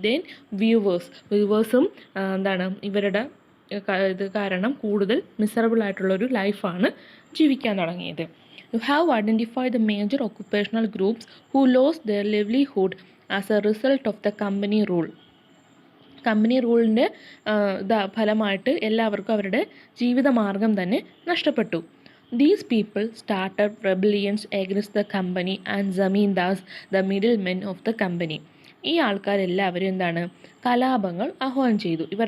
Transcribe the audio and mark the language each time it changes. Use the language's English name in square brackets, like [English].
[Malayalam] Then വ്യൂവേഴ്സും ഇവരുടെ ഇത് കാരണം കൂടുതൽ മിസറബിൾ ആയിട്ടുള്ളൊരു ലൈഫാണ് ജീവിക്കാൻ തുടങ്ങിയത്. [English] You have identified the major occupational groups who lost their livelihood as a result of the company rule. [Malayalam] Company റൂളിൻ്റെ ഫലമായിട്ട് എല്ലാവർക്കും അവരുടെ ജീവിതമാർഗം തന്നെ നഷ്ടപ്പെട്ടു. [English] These people started rebellions against the company and zamindars, the middlemen of the company. [Malayalam] ഈ ആൾക്കാരെല്ലാവരും കലാപങ്ങൾ ആഹ്വാനം ചെയ്തു.